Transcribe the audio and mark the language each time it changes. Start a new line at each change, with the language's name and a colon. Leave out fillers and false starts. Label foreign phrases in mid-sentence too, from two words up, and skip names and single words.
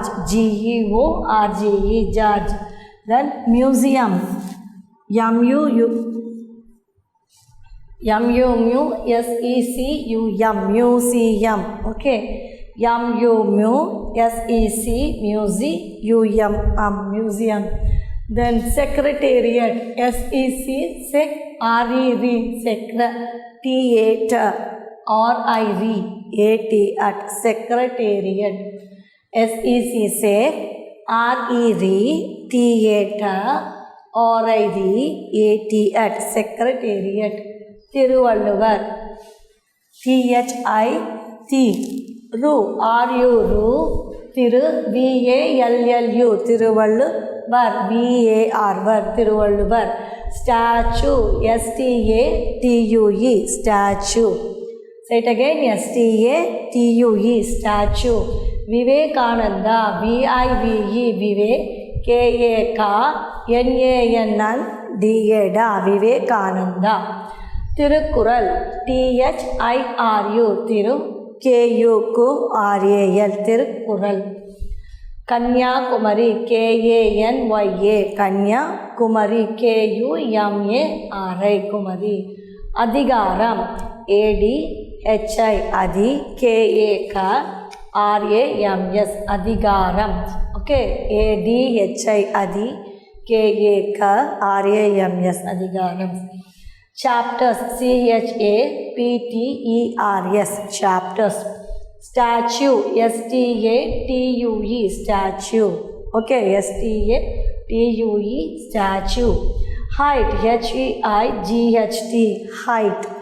English: G-E-O-R-G-E. George. Then museum. M-U-M-U-S-E-C-U-M. Museum. Okay. M-U-M-U-S-E-C. Museum. Museum. Then secretariat. S-E-C. Sec. R-E-R. Secretariat. R-I-R-A-T. At. Secretariat. S-E-C. Sec. R-E-R-T-A-T. R-I-R-A-T. At. Secretariat. Thiruvalluvar. T-H-I-T. Ru. R-U. Ru. Thiru. V-A-L-L-U. Thiruvalluvar. V-A-R. Var. Thiruvalluvar. Statue. S-T-A-T-U-E. Statue. Say it again. S-T-A-T-U-E. Statue. Vivekananda. V-I-V-E. Vivek. K-A-K. N-A-N-N. DA da Vivekananda. Tirukkural THIRU Tiru KURAL Tirukkural. Kanyakumari KANYA Kanyakumari KUMARI Kumari. Adhigaram ADHI Adi KARAMS Adhigaram. Okay, ADHI Adi KARAMS Adhigaram. Chapters CHAPTERS chapters. Statue STATUE statue. Okay, STATUE statue. Height HEIGHT height.